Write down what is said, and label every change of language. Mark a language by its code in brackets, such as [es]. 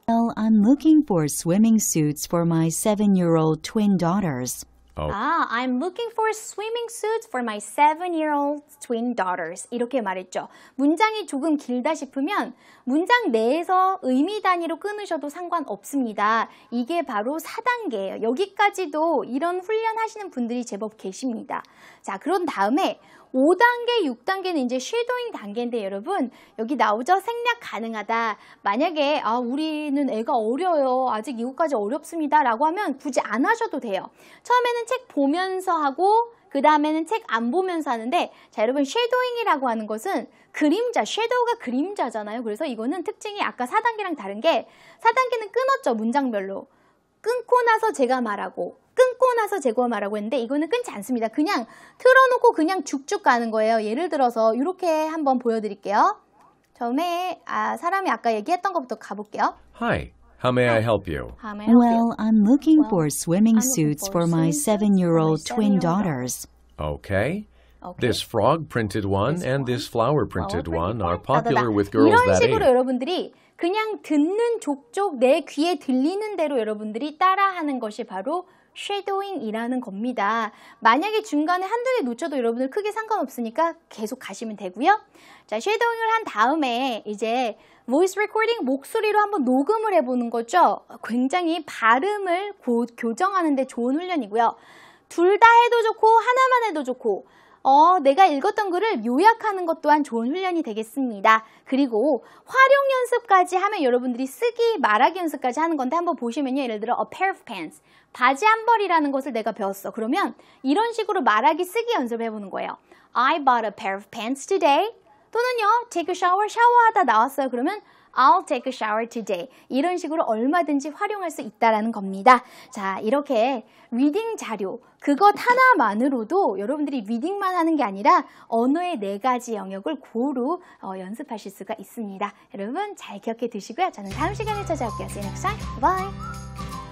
[en] Well, I'm looking for swimming suits for my 7-year-old twin daughters. I'm looking for swimming suits for my 7-year-old twin daughters. [ko] 이렇게 말했죠. 문장이 조금 길다 싶으면 문장 내에서 의미 단위로 끊으셔도 상관없습니다. 이게 바로 4단계예요. 여기까지도 이런 훈련 하시는 분들이 제법 계십니다. 자, 그런 다음에 5단계, 6단계는 이제 쉐도잉 단계인데 여러분 여기 나오죠? 생략 가능하다. 만약에 우리는 애가 어려요. 아직 이거까지 어렵습니다. 라고 하면 굳이 안 하셔도 돼요. 처음에는 책 보면서 하고 그 다음에는 책 안 보면서 하는데 자 여러분 쉐도잉이라고 하는 것은 그림자, 쉐도우가 그림자잖아요. 그래서 이거는 특징이 아까 4단계랑 다른 게 4단계는 끊었죠. 문장별로. 끊고 나서 제가 말하고 끊고 나서 제가 말하고 했는데 이거는 끊지 않습니다. 그냥 틀어놓고 그냥 쭉쭉 가는 거예요. 예를 들어서 이렇게 한번 보여드릴게요. 처음에 사람이 아까 얘기했던 것부터 가볼게요. [en] Hi, how may I help you? Well, I'm looking for swimming suits for my 7-year-old twin daughters. Okay. This frog printed one and this flower printed one are popular with girls [ko] 이런 [en] that [ko] 식으로 [en] age. [ko] 여러분들이 그냥 듣는 족족 내 귀에 들리는 대로 여러분들이 따라하는 것이 바로 쉐도잉이라는 겁니다. 만약에 중간에 한두 개 놓쳐도 여러분들 크게 상관없으니까 계속 가시면 되고요. 자, 쉐도잉을 한 다음에 이제 voice recording 목소리로 한번 녹음을 해보는 거죠. 굉장히 발음을 교정하는 데 좋은 훈련이고요. 둘 다 해도 좋고 하나만 해도 좋고 내가 읽었던 글을 요약하는 것 또한 좋은 훈련이 되겠습니다. 그리고 활용 연습까지 하면 여러분들이 쓰기, 말하기 연습까지 하는 건데 한번 보시면요. 예를 들어 [en] a pair of pants, [ko] 바지 한 벌이라는 것을 내가 배웠어. 그러면 이런 식으로 말하기, 쓰기 연습을 해보는 거예요. [en] I bought a pair of pants today. [ko] 또는요, [en] take a shower, [ko] 샤워하다 나왔어요. 그러면 [en] I'll take a shower today. [ko] 이런 식으로 얼마든지 활용할 수 있다는 겁니다. 자, 이렇게 리딩 자료, 그것 하나만으로도 여러분들이 리딩만 하는 게 아니라 언어의 4가지 영역을 고루 연습하실 수가 있습니다. 여러분 잘 기억해 두시고요. 저는 다음 시간에 찾아올게요. [en] See you next time. Bye.